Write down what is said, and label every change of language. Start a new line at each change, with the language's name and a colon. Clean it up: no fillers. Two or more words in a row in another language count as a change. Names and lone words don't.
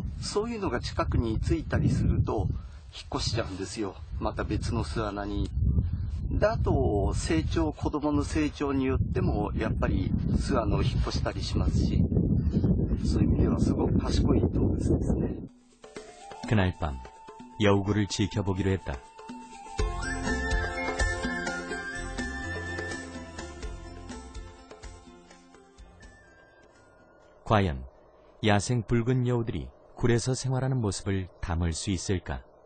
Japanese: そういうのが近くについたりすると引っ越しちゃうんですよ。また別の巣穴に。で、あと子供の成長によってもやっぱり巣穴を引っ越したりしますし、そういう意味ではすごく賢い動物ですね。
Korean: 그날 밤 여우굴을 지켜보기로 했다. 과연 야생 붉은 여우들이 굴에서 생활하는 모습을 담을 수 있을까?